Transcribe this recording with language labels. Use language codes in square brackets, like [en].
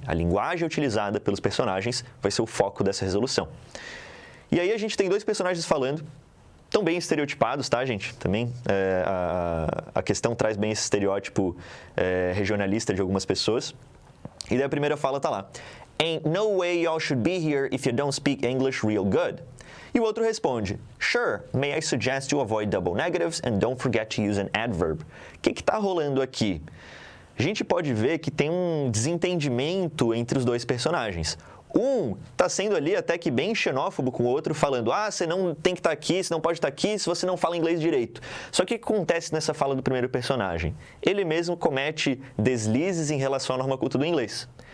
[pt] A linguagem utilizada pelos personagens vai ser o foco dessa resolução. E aí a gente tem dois personagens falando, tão bem estereotipados, tá, gente? Também a questão traz bem esse estereótipo regionalista de algumas pessoas. E daí a primeira fala tá lá. [en] Ain't no way y'all should be here if you don't speak English real good. [pt] E o outro responde, [en] Sure, may I suggest you avoid double negatives and don't forget to use an adverb. [pt] O que está rolando aqui? A gente pode ver que tem um desentendimento entre os dois personagens. Um está sendo ali até que bem xenófobo com o outro, falando você não tem que estar aqui, você não pode estar aqui se você não fala inglês direito. Só que o que acontece nessa fala do primeiro personagem? Ele mesmo comete deslizes em relação à norma culta do inglês.